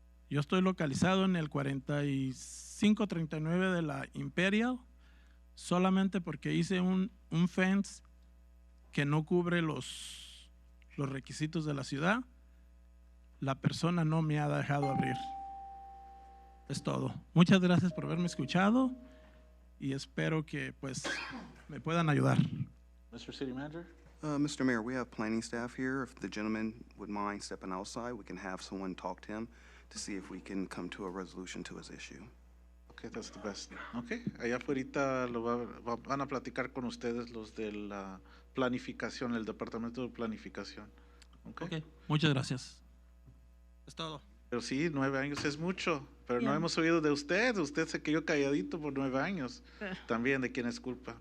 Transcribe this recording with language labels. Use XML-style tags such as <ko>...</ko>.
<es>Yo estoy localizado en el 4539 de la Imperial, solamente porque hice un fence que no cubre los requisitos de la ciudad. La persona no me ha dejado abrir. Es todo. Muchas gracias por haberme escuchado y espero que pues me puedan ayudar.</es> <en>Mr. City Manager? Mr. Mayor, we have planning staff here. If the gentleman would mind stepping outside, we can have someone talk to him to see if we can come to a resolution to his issue. Okay, that's the best.</en> <es>Okay, allá afuera van a platicar con ustedes los de la planificación, el departamento de planificación. Okay, muchas gracias. Es todo. Pero sí, 9 años es mucho, pero no hemos oído de usted. Usted se quedó calladito por 9 años. También de quién es culpa.</es>